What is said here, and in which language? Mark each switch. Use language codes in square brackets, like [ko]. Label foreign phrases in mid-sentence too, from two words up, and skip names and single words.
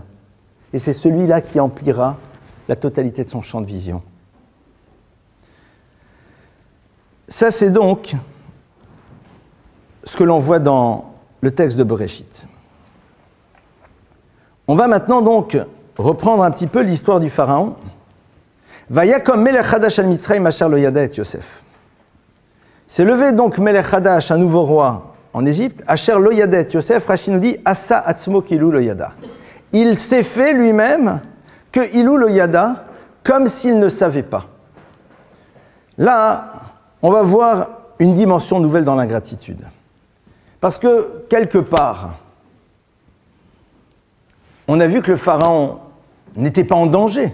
[fr] Et c'est celui-là qui emplira la totalité de son champ de vision. Ça, c'est donc ce que l'on voit dans le texte de Bereshit. On va maintenant donc reprendre un petit peu l'histoire du pharaon. [he] ויקם מלך חדש על מצרים אשר לא ידע את יוסף. [fr] C'est levé donc [he] מלך חדש, [fr] un nouveau roi en Égypte, [he] אשר לא ידע את יוסף. Rashi [fr] nous dit [he] עשה עצמו כאילו לא ידע. [fr] Il s'est fait lui-même que [he] אילו לא ידע, [fr] comme s'il ne savait pas. Là, on va voir une dimension nouvelle dans l'ingratitude. Parce que, quelque part, on a vu que le pharaon n'était pas en danger.